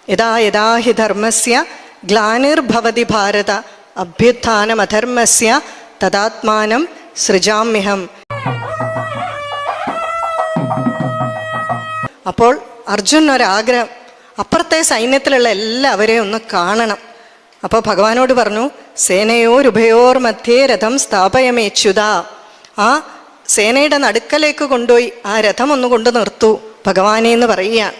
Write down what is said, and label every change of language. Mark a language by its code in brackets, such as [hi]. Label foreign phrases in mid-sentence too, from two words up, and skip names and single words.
[sa] यथा यथा हि धर्मस्य ग्लानिर्भवति भारत अभ्युत्थानमधर्मस्य तदात्मानं सृजाम्यहम्. [ml] അപ്പോൾ അർജുനൊരാഗ്രഹം, അപ്പുറത്തെ സൈന്യത്തിലുള്ള എല്ലാവരെയും ഒന്ന് കാണണം. അപ്പോൾ ഭഗവാനോട് പറഞ്ഞു, [sa] सेनयोरुभयोर् मध्ये रथं स्थापयमेऽच्युत. [ml] ആ സേനയുടെ നടുക്കലേക്ക് കൊണ്ടുപോയി ആ രഥം ഒന്ന് കൊണ്ട് നിർത്തൂ ഭഗവാനെ എന്ന് പറയുകയാണ്.